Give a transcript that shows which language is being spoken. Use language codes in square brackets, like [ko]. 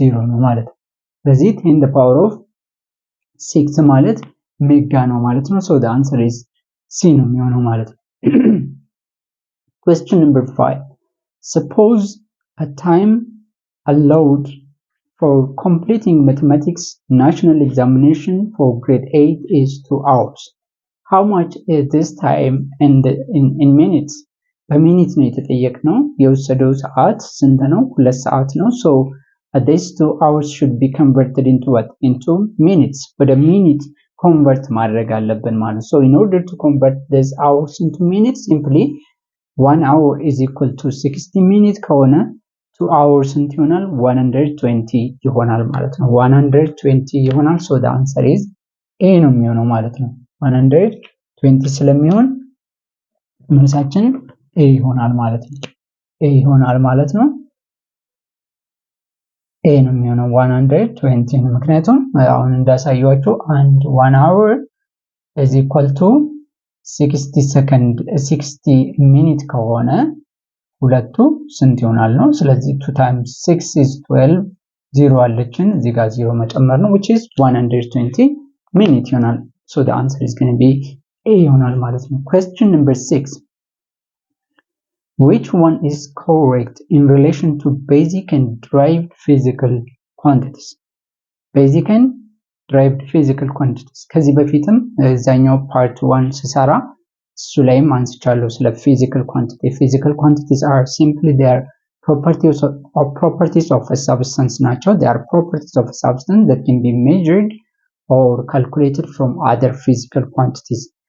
[am] ነው ማለት ነው። ስለዚህ 10 the power of 6 ማለት ሜጋ ነው ማለት ነው። [en] so the answer is C [am] ነው የሚሆነው ማለት ነው። [en] Question number 5. Suppose a time allowed for completing mathematics national examination for grade 8 is 2 hours. How much is this time in minutes? [am] በሚኒት ነው የተጠየቅነው። የወሰደው ሰዓት ስንት ነው? 2 ሰዓት ነው። [en] so this 2 hours should be converted into what? Into minutes. [am] ወደ ሚኒት ኮንቨርት ማድረግ አለብን ማለት ነው። [en] so in order to convert these hours into minutes, simply 1 hour is equal to 60 minutes ከሆነ 2 hours ስንት ይሆናል? [am] 120 ይሆናል ማለት ነው። 120 ይሆናል። [en] so the answer is A [am] ነው የሚሆነው ማለት ነው። 120 ስለሚሆን መልሳችን A ይሆናል ማለት ነው። A ይሆናል ማለት ነው። A ነው የሚሆነው 120 ነው። ምክንያቱም አሁን እንዳሳየዋችሁ 1 hour is equal to 60 ሚኒት ከሆነ ሁለቱ ስንት ይሆናል ነው። ስለዚህ 2 times 6 is 12 0 አለችን እዚህ ጋር 0 መጨመር ነው which is 120 ሚኒት ይሆናል። [en] so the answer is going to be A [am] ይሆናል ማለት ነው። [en] Question number 6. Which one is correct in relation to basic and derived physical quantities? Basic and derived physical quantities [am] ከዚህ በፊትም እዛኛው part 1 ስሰራ እሱ ላይም አንስቻለሁ ስለ physical quantity. [en] Physical quantities are simply their properties of a substance ናቸው. They are properties of a substance that can be measured or calculated from other physical quantities.